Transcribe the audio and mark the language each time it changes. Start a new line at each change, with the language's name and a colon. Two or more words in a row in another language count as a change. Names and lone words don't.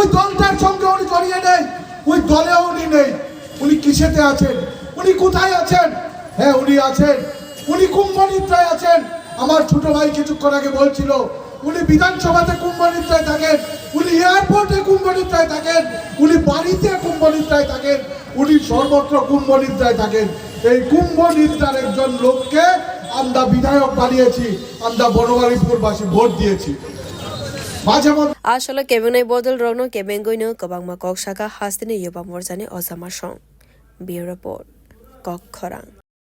Bangla: দলটার সঙ্গে উনি জড়িয়ে নেই ওই দলেও উনি নেই উনি কিসেতে আছেন উনি কোথায় আছেন হ্যাঁ উনি আছেন উনি কুম্ভনিদ্রায় আছেন আমার ছোট ভাই কিছুক্ষণ আগে বলছিল উনি বিধানসভাতে কুম্ভনিদ্রায় থাকেন উনি এয়ারপোর্টে কুম্ভনিদ্রায় থাকেন উনি বাড়িতে কুম্ভনিদ্রায় থাকেন উনি সর্বত্র কুম্ভনিদ্রায় থাকেন এই কুম্ভনিদ্রার একজন লোককে আমরা বিধায়ক বানিয়েছি আমরা বনমালীপুরবাসী ভোট দিয়েছি
Kok Borok: আসলে Kebengnai bodolno kebengwino kebangma kok shaka hastini yuba morchani osama song. Be report kok khorang.